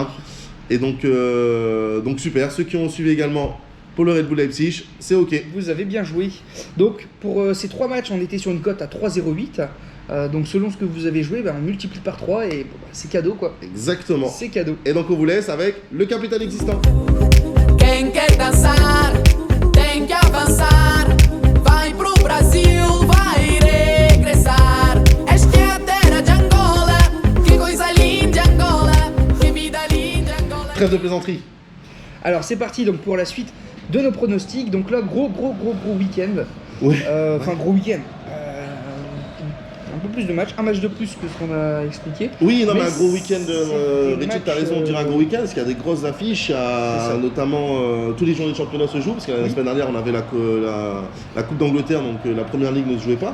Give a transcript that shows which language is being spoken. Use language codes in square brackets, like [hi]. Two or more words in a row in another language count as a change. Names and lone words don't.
[fr] Et donc super. Ceux qui ont suivi également pour le Red Bull Leipzig, c'est ok. Vous avez bien joué. Donc pour ces trois matchs, on était sur une cote à 3,08. Donc selon ce que vous avez joué, on multiplie par 3 et c'est cadeau quoi. Exactement. C'est cadeau. Et donc on vous laisse avec le capital existant. [pt] Quem quer dançar tem que avançar. Vai pro Brasil, vai regressar. Esta é a terra de Angola. Que coisa linda Angola. Que vida linda Angola. [fr] Trêve de plaisanterie. Alors c'est parti donc pour la suite de nos pronostics. Donc là gros week-end. Ouais. Enfin gros week-end. Un peu plus de matchs, un match de plus que ce qu'on a expliqué. Oui, non, mais un Mais gros week-end. c'est des Richard, t'as matchs, raison, on dirait un gros week-end parce qu'il y a des grosses affiches. Notamment tous les journées de championnat se jouent parce que la semaine dernière on avait la Coupe d'Angleterre, donc la première ligue ne se jouait pas.